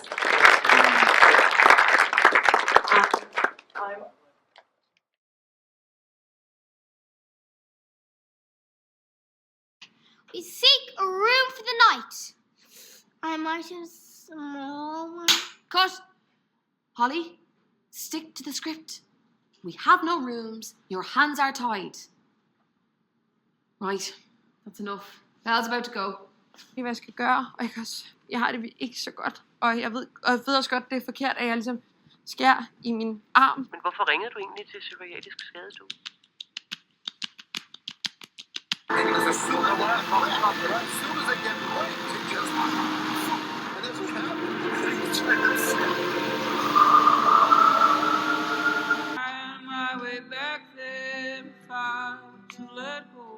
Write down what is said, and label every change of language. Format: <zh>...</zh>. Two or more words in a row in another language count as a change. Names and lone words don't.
<en>We seek a room for the night. I might have small one. Cut! Holly, stick to the script. We have no rooms. Your hands are tied. Right, that's enough. Belle's about to go.</en> <da>Hvad jeg skal gøre, og jeg har det ikke så godt. Og jeg ved også godt, det er forkert, at jeg ligesom skærer i min arm. Men hvorfor ringede du egentlig til psykiatrisk skadestue?</da> <en>My way back there, far to let go.</en>